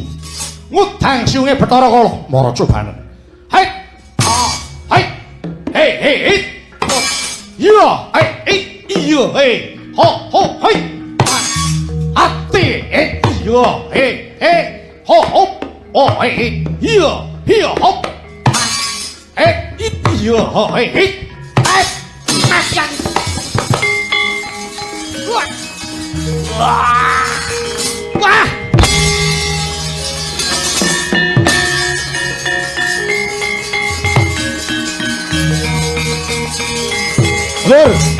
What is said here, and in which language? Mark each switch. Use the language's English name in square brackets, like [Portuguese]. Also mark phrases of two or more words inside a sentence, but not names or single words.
[Javanese] Ngudang siunge Bathara Kala, mara cobane. Hai. Hei. Iya, iya, hei. Ho, hei. Ati, iya, hei. Ho, oh, hei. Iya, hop. Iya, hei. Masyan. Wah! Lur.